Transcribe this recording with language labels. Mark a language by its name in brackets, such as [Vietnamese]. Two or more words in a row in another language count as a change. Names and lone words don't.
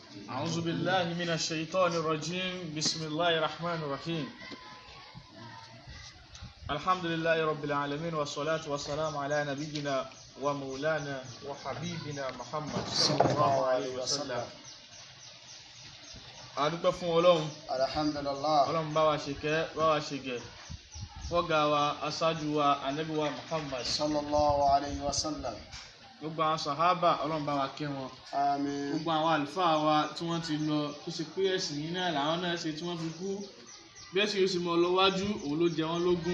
[Arabic] أعوذ بالله من الشيطان الرجيم بسم الله الرحمن الرحيم الحمد لله رب العالمين والصلاة والسلام على نبينا ومولانا وحبيبنا محمد صلى الله عليه وسلم. [Yoruba] adúpẹ́ fún Ọlọ́run alhamdulillah Ọlọ́run bá wa ṣe kẹ́ bá wa ṣe gẹ̀ fọ́gá wa aṣáájú wa ànábì wa Muhammad [Arabic] صلى الله عليه وسلم. [Yoruba] gbogbo àwọn sàhábà Ọlọ́run bá wa kẹ́ wọn. Àmín. gbogbo àwọn àlùfáà wa tí wọ́n ti lọ tó ṣe pé ẹ̀sìn yìí náà làwọn náà ṣe tí wọ́n fi kú bí ẹ̀sìn yóò ṣe mọ́ lọ́wájú òun ló jẹ wọ́n lógún.